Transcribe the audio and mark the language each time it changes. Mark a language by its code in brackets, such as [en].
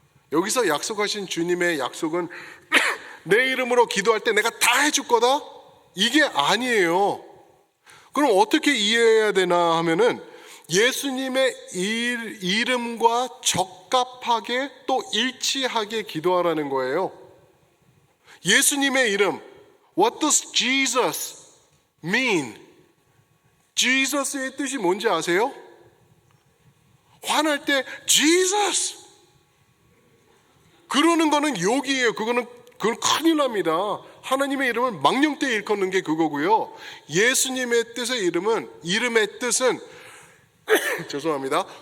[ko] 여기서 약속하신 주님의 약속은 내 이름으로 기도할 때 내가 다 해줄 거다? 이게 아니에요. 그럼 어떻게 이해해야 되나 하면은 예수님의 이름과 적합하게 또 일치하게 기도하라는 거예요. 예수님의 이름, [en] What does Jesus mean? [ko] Jesus의 뜻이 뭔지 아세요? 화날 때 Jesus! 그러는 거는 욕이에요. 그건 큰일 납니다. 하나님의 이름을 망령되이 일컫는 게 그거고요. 예수님의 이름의 뜻은 죄송합니다.